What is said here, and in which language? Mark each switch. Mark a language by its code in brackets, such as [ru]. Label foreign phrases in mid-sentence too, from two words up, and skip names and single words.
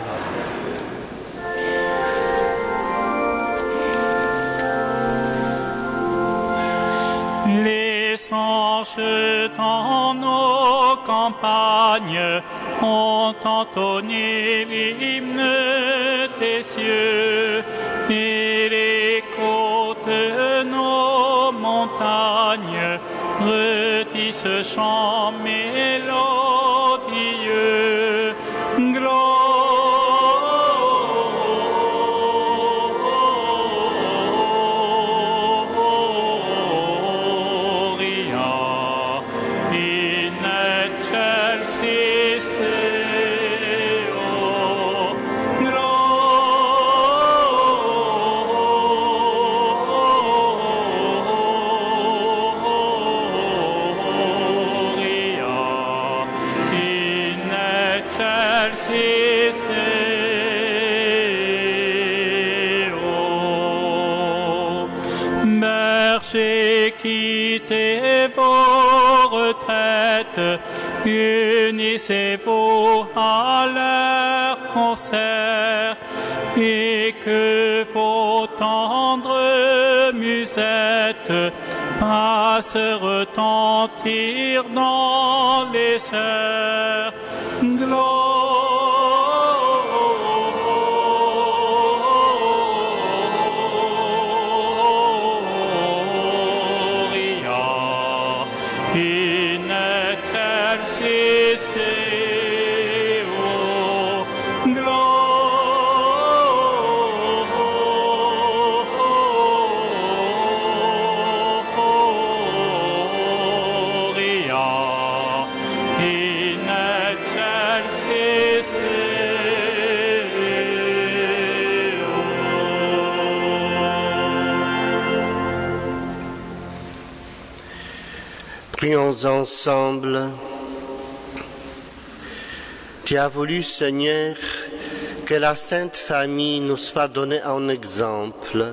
[fr] Les anges dans nos campagnes ont entonné l'hymne des cieux, et les côtes de nos montagnes redit ce chant mélodieux. [la] Gloria in excelsis Deo. excelsis Deo. [fr] Bergers, quittez vos retraites Unissez-vous à leur concert et que vos tendres musettes fassent retentir dans les airs. [la] Gloria in excelsis Deo. Gloria in excelsis [fr] Prions ensemble. Tu as voulu, Seigneur, que la Sainte Famille nous soit donnée en exemple.